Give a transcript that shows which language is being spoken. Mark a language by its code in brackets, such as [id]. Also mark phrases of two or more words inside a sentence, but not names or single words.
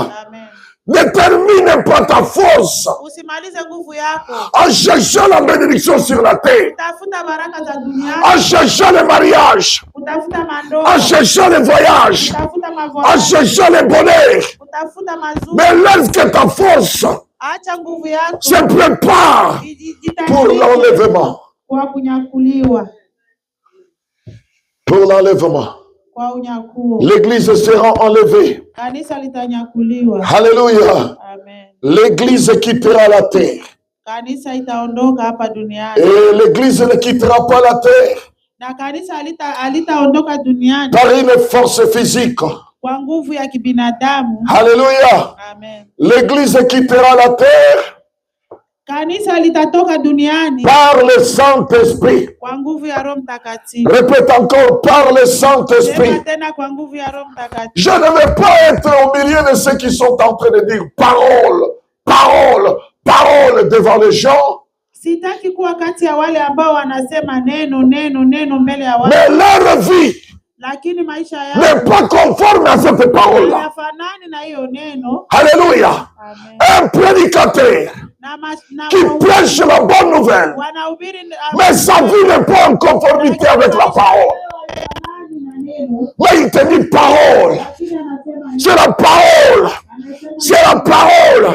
[fr] Ne termine pas ta force en cherchant la bénédiction sur la terre, en cherchant le mariage, en cherchant le voyage, en cherchant le bonheur. Mais lorsque ta force [sw] Acha nguvu yako. [fr] Se prépare pour l'enlèvement. [sw] Kwa kunyakuliwa. [fr] Pour l'enlèvement. [sw] Kwa unyakuo. [fr] L'église sera enlevée. [sw] Kanisa litanyakuliwa. [fr] Alléluia. Amen. L'église quittera la terre. [sw] Kanisa itaondoka hapa duniani. [fr] Et l'église ne quittera pas la terre. [sw] Na kanisa alitaondoka duniani. [fr] Par une force physique. [sw] Kwa nguvu ya kibinadamu. [fr] Alléluia. Amen. L'église quittera la terre. [sw] Kanisa litatoka duniani. [fr] Par le Saint-Esprit. [sw] Kwa nguvu ya Roho Mtakatifu. [fr] Répète encore, par le Saint-Esprit. [sw] Tena kwa nguvu ya Roho Mtakatifu. [fr] Je ne vais pas être au milieu de ceux qui sont en train de dire parole, parole, parole devant les gens. [sw] Sitaki kuwa kati ya wale ambao wanasema neno mbele ya watu. [fr] Mais leur vie [sw] lakini maisha yao [fr] n'est pas conforme à cette parole-là. [sw] Hayafanani na hiyo neno. [fr] Alléluia. Amen. Un prédicateur qui prêche la bonne nouvelle, mais sa vie n'est pas en conformité avec la parole. Mais il te dit parole. C'est la parole. C'est la parole.